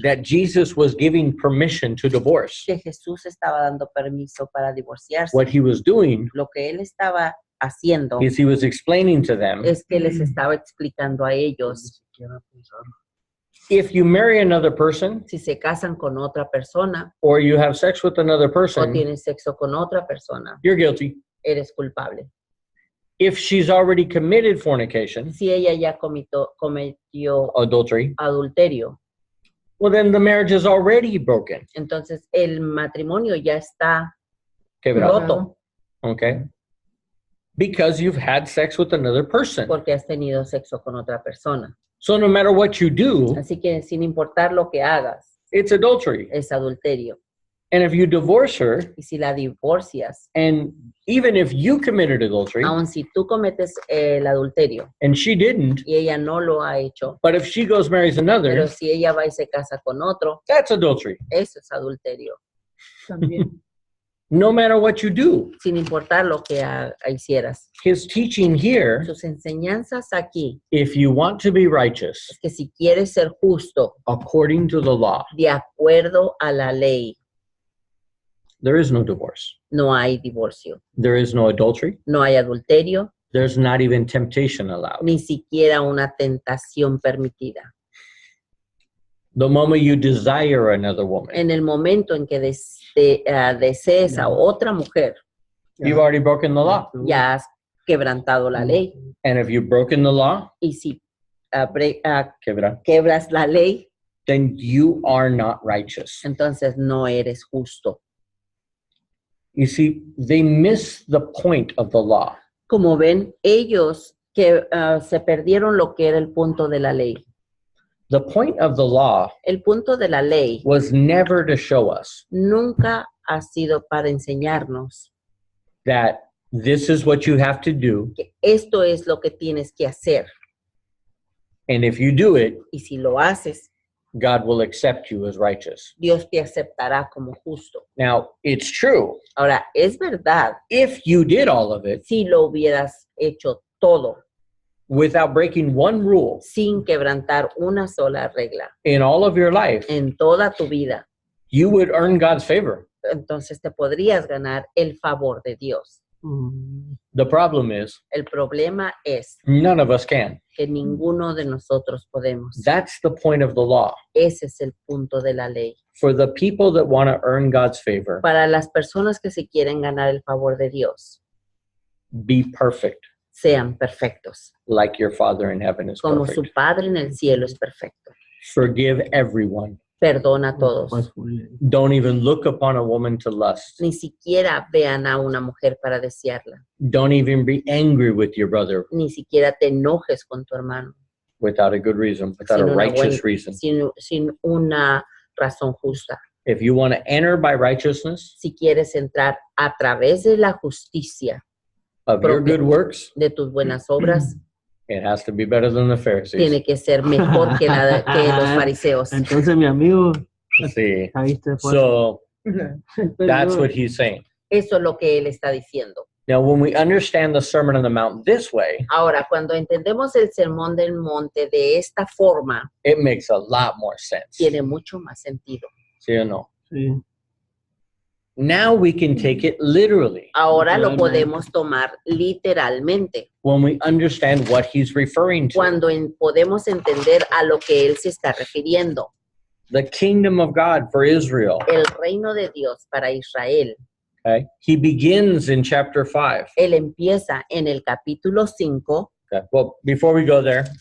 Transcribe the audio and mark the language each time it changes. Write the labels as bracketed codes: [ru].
[en] that Jesus was giving permission to divorce. [es] que Jesús estaba dando permiso para divorciarse. [en] What he was doing [es] Lo que él estaba haciendo [en] is he was explaining to them, [es] es que les estaba explicando a ellos, Siquiera pensar. [en] if you marry another person [es] si se casan con otra persona [en] or you have sex with another [es] o [en] person, [es] tienen sexo con otra persona, [en] you're guilty. [es] eres culpable. [en] If she's already committed fornication, [es] Si ella ya cometió [en] adultery, [es] adulterio, [en] well, then the marriage is already broken. [es] entonces el matrimonio ya está Quebrado. roto [en] Okay? Because you've had sex with another person. [es] porque has tenido sexo con otra persona. [en] So no matter what you do, [es] Así que sin importar lo que hagas, [en] it's adultery. [es] es adulterio. [en] And if you divorce her, [es] Y si la divorcias, [en] and even if you committed adultery [es] aun si tú cometes el adulterio [en] and she didn't, [es] y ella no lo ha hecho, [en] but if she goes marries [es] pero [en] another, [es] si ella va y se casa con otro, [en] that's adultery. [es] eso es adulterio. También. [en] No matter what you do. [es] Sin importar lo que hicieras. [en] His teaching here, [es] Sus enseñanzas aquí [en] if you want to be righteous [es] es que si quieres ser justo [en] according to the law, [es] de acuerdo a la ley, [en] there is no divorce. [es] no hay divorcio, [en] There is no adultery. [es] no hay adulterio, [en] There's not even temptation allowed. [es] ni siquiera una tentación permitida. [en] The moment you desire another woman, [es] En el momento en que desees a otra mujer, [en] you've already broken the law. [es] ya has quebrantado la ley. [en] And if you've broken the law, [es] Y si quebra, quebras la ley, [en] then you are not righteous. [es] entonces no eres justo. [en] You see, they miss the point of the law. [es] Como ven, ellos que se perdieron lo que era el punto de la ley. [en] The point of the law [es] El punto de la ley [en] was never to show us [es] nunca ha sido para enseñarnos [en] that this is what you have to do, [es] que esto es lo que tienes que hacer. [en] and if you do it, [es] Y si lo haces, [en] God will accept you as righteous. [es] Dios te aceptará como justo. [en] Now, it's true. [es] Ahora, es verdad, [en] If you did all of it [es] si lo hubieras hecho todo [en] without breaking one rule [es] sin quebrantar una sola regla [en] in all of your life, [es] en toda tu vida, [en] you would earn God's favor. [es] entonces te podrías ganar el favor de Dios. [en] The problem is, [es] El problema es [en] none of us can. [es] que ninguno de nosotros podemos. [en] That's the point of the law. [es] Ese es el punto de la ley. [en] For the people that want to earn God's favor, [es] Para las personas que se quieren ganar el favor de Dios, [en] be perfect, [es] sean perfectos, [en] like your Father in heaven is [es] como su [en] perfect. [es] Padre en el cielo es perfecto. [en] Forgive everyone. [es] Perdona a todos. [en] Don't even look upon a woman to lust. [es] Ni siquiera vean a una mujer para desearla. [en] Don't even be angry with your brother [es] Ni siquiera te enojes con tu hermano. [en] without a good reason, without a [es] Sin una [en] righteous [es] buena- [en] reason. [es] sin una razón justa. [en] If you want to enter by righteousness [es] Si quieres entrar a través de la justicia [en] of your [es] propia [en] good works, [es] de tus buenas obras, [en] it has to be better than the Pharisees. [es] tiene que ser mejor que los fariseos. Entonces, mi amigo, [en] See, [es] ahí está. [en] so that's what he's saying. [es] Eso es lo que él está diciendo. [en] Now, when we understand the Sermon on the Mount this way, [es] Ahora, cuando entendemos el sermón del monte de esta forma, [en] it makes a lot more sense. [es] tiene mucho más sentido. ¿Sí o no? Sí. [en] Now we can take it literally [es] Ahora lo Literalmente. podemos tomar literalmente, [en] when we understand what he's referring to. [es] cuando podemos entender a lo que él se está refiriendo. [en] The kingdom of God for Israel. [es] El reino de Dios para Israel. [en] Okay? He begins in chapter 5. [es] Él empieza en el capítulo 5, [en] Okay. Well, before we go there,